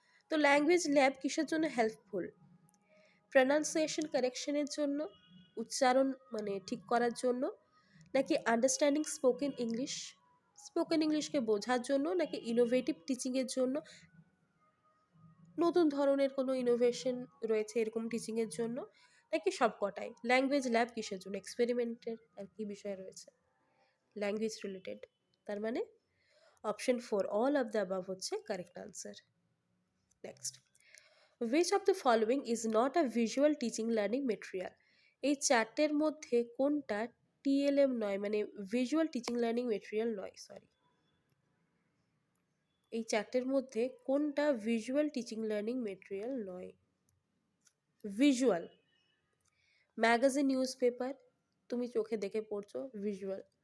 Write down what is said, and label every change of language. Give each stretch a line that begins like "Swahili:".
Bangla: তো language lab কিসের জন্য হেল্পফুল? প্রনাউন্সিয়েশন কারেকশনের জন্য, উচ্চারণ মানে ঠিক করার জন্য, নাকি আন্ডারস্ট্যান্ডিং স্পোকেন ইংলিশ, স্পোকেন ইংলিশকে বোঝার জন্য, নাকি ইনোভেটিভ টিচিংয়ের জন্য, নতুন ধরনের কোনো ইনোভেশন রয়েছে এরকম টিচিংয়ের জন্য, নাকি সবকটাই? ল্যাঙ্গুয়েজ ল্যাব কিসের জন্য? এক্সপেরিমেন্টের আর কি বিষয় রয়েছে ল্যাঙ্গুয়েজ রিলেটেড, তার মানে option 4 all of the above হচ্ছে correct answer.
English: Next, which of the following is not a visual teaching learning material?
Bangla: এই চারটের মধ্যে কোনটা টিএলএম নয়, মানে ভিজুয়াল টিচিং লার্নিং মেটেরিয়াল নয়, সরি, এই চারটের মধ্যে কোনটা ভিজুয়াল টিচিং লার্নিং মেটেরিয়াল নয়? ভিজুয়াল, ম্যাগাজিন নিউজ পেপার তুমি চোখে দেখে পড়ছো, ভিজুয়াল।